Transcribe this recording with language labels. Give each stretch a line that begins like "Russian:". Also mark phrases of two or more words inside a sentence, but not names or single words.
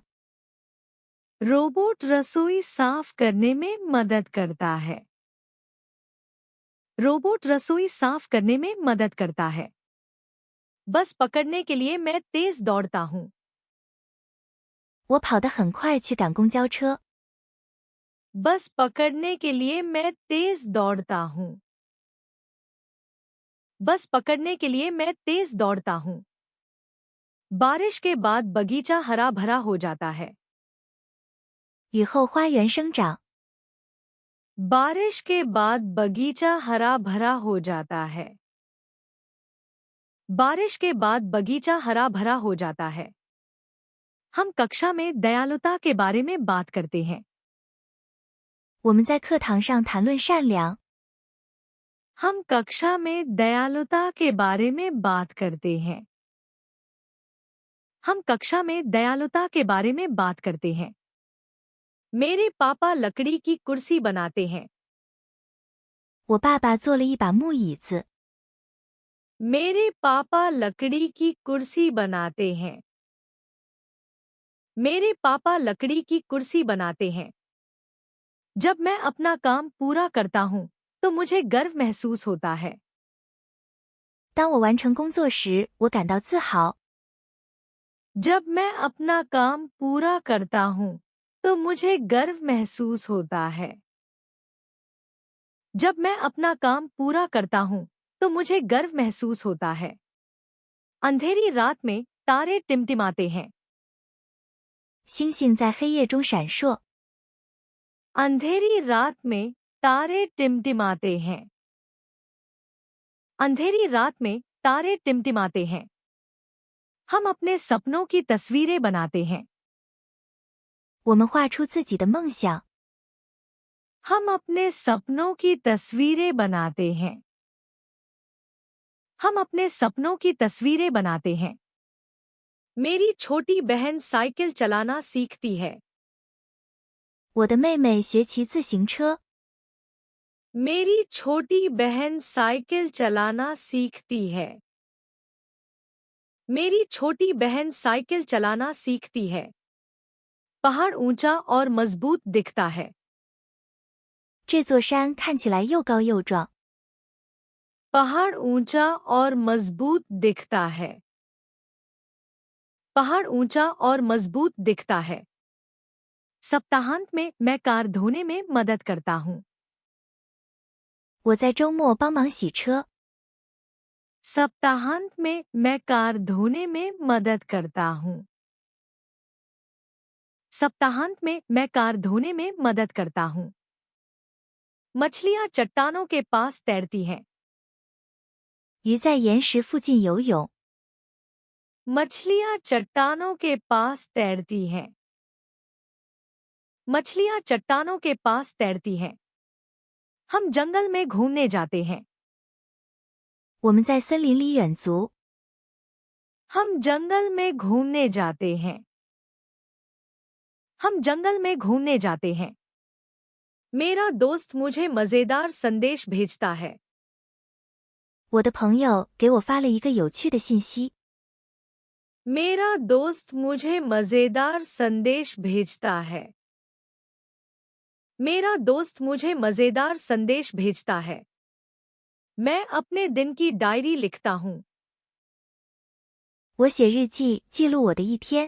Hindi: रोबोट रसोई साफ करने में मदद करता है। रोबोट रसोई साफ करने में मदद करता है। बस पकड़ने के लिए मैं तेज दौड़ता हूँ।
Chinese: 我跑得很快去赶公交车。
Hindi: बस पकड़ने के लिए मैं तेज दौड़ता हूँ। बस पकड़ने के लिए मैं तेज दौड़ता हूँ। बारिश के बाद बगीचा हरा भरा हो जाता है।
Chinese: 雨后花园生长。
Hindi: बारिश के बाद बगीचा हरा भरा हो जाता है। बारिश के बाद बगीचा हरा भरा हो जाता है। हम कक्षा में दयालुता के बारे में बात करते हैं।
Chinese: 我们在课堂上谈论善良。
Hindi: हम कक्षा में दयालुता के बारे में बात करते हैं। हम कक्षा में दयालुता के बारे में बात करते हैं। मेरे पापा लकड़ी की कुर्सी बनाते हैं।
Chinese: 我爸爸做了一把木椅子。
Hindi: मेरे पापा लकड़ी की कुर्सी बनाते हैं। मेरे पापा लकड़ी की कुर्सी बनाते हैं। जब मैं अपना काम पूरा करता हूँ तो मुझे गर्व महसूस होता है।
Chinese: 当我完成工作时，我感到自豪。
Hindi: जब मैं अपना काम पूरा करता हूँ तो मुझे गर्व महसूस होता है। जब मैं अपना काम पूरा करता हूँ तो मुझे गर्व महसूस होता है। अंधेरी रात में तारे टिमटिमाते हैं।
Chinese: 星星在黑夜中闪烁。
Hindi: अंधेरी रात में तारे टिमटिमाते हैं। अंधेरी रात में तारे टिमटिमाते हैं। हम अपने सपनों की तस्वीरें बनाते हैं।
Chinese: 我们画出自己的梦想。
Hindi: हम अपने सपनों की तस्वीरें बनाते हैं। हम अपने सपनों की तस्वीरें बनाते हैं। मेरी छोटी बहन साइकिल चलाना सीखती है।
Chinese: 我的妹妹学骑自行车。
Hindi: मेरी छोटी बहन साइकिल चलाना सीखती है। मेरी छोटी बहन साइकिल चलाना सीखती है। पहाड़ ऊंचा और मजबूत दिखता है।
Chinese: 这座山看起来又高又壮。
Hindi: पहाड़ ऊंचा और मजबूत दिखता है। पहाड़ ऊंचा और मजबूत दिखता है। सप्ताहांत में मैं कार धोने में मदद करता हूँ।
Chinese: 我在周末帮忙洗车。
Hindi: सप्ताहांत में मैं कार धोने में मदद करता हूँ। सप्ताहांत में मैं कार धोने में मदद करता हूँ। मछलियाँ चट्टानों के पास तैरती हैं।
Chinese: 鱼在岩石附近游泳。
Hindi: मछलियाँ चट्टानों के पास तैरती हैं। मछलियाँ चट्टानों के पास तैरती हैं। हम जंगल में घूमने जाते हैं।
Chinese: 我们在森林里远足。
Hindi: हम जंगल में घूमने जाते हैं। हम जंगल में घूमने जाते हैं। मेरा दोस्त मुझे मजेदार संदेश भेजता है।
Chinese: 我的朋友给我发了一个有趣的信息。
Hindi: मेरा दोस्त मुझे मजेदार संदेश भेजता है। मेरा दोस्त मुझे मजेदार संदेश भेजता है। मैं अपने दिन की डायरी लिखता हूँ।
Chinese: 我写日记记录我的一天。